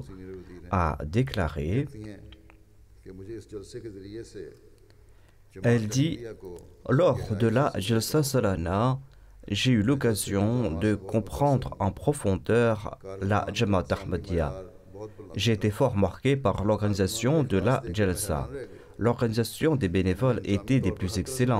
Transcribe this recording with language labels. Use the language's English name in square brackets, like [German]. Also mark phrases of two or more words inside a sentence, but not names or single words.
[Urdu] سینیئر وزیر ہیں [French] a déclaré, [Urdu] کہتی ہیں کہ مجھے اس جلسے کے ذریعے سے [French] elle dit, lors de la Jalsa Salana, j'ai eu l'occasion de comprendre en profondeur la Jamaat Ahmadiyya. J'ai été fort marqué par l'organisation de la Jalsa. L'organisation des bénévoles était des plus excellents.